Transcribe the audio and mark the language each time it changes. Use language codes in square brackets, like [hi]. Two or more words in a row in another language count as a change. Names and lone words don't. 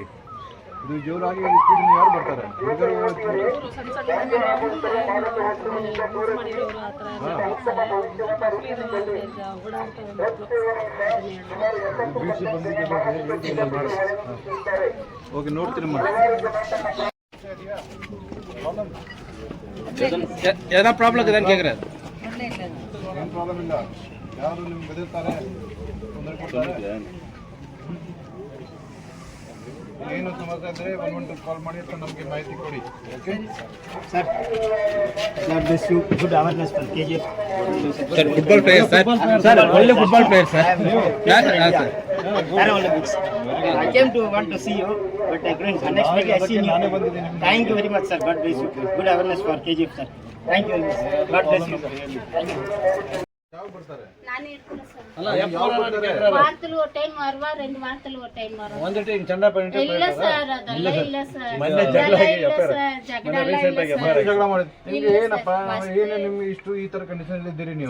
[kn] ಇದು ಜೋರಾಗಿ ಸ್ಪೀಡ್ ಯಾರು ಬರ್ತಾರೆ? ಹುಡುಗರು ಓಕೆ, ನೋಡ್ತೀನಿ ಮಾಡಿ. [ta] எதனா ப்ராப்ளம் இருக்குதான்னு கேட்குறாரு. [kn] ಏನು ಪ್ರಾಬ್ಲಮ್ ಇಲ್ಲ. ಯಾರು ನಿಮ್ಗೆ ಬೆದರ್ತಾರೆ, ತೊಂದರೆ ಕೊಡ್ತಾರೆ, ಏನು ಸಮಸ್ಯೆ ಇದ್ದರೆ 112 ಕಾಲ್ ಮಾಡಿ ಅಥವಾ ನಮಗೆ ಮಾಹಿತಿ ಕೊಡಿ. ಓಕೆ [en] Sir, good awareness for KGF. Sir football player sir, ಒಳ್ಳೆ football player sir. I came to want to see you, but I couldn't. Unexpectedly I seen you. Thank you very much, sir. God bless you. Good awareness for KGF, sir. Thank you very much. God bless you, sir. Thank you. [kn] ಯಾವ ಬರ್ತಾರೆ? ನಾನೇ ಇರ್ತೀನಿ ಸರ್. ಅಲ್ಲ ವಾರದಲ್ಲಿ ಒಂದು ಟೈಮ್ ಮರವ, 2 ವಾರದಲ್ಲಿ ಒಂದು ಟೈಮ್ ಮರವ. ಒಂದು ಟೈಮ್ ಚಂದ ಪೇಂಟ್ ಇಲ್ಲ ಸರ್, ಅದೆಲ್ಲ ಇಲ್ಲ ಸರ್. ಮೊನ್ನೆ ಜಗಳ ಆಗಿ ಜಗಳ ಮಾಡಿದ್ ನಿಮ್ಗೆ ಏನಪ್ಪ? ಏನು ನಿಮ್ಗೆ ಇಷ್ಟು ಈ ತರ ಕಂಡೀಷನ್ ಇದ್ದೀರಿ ನೀವು?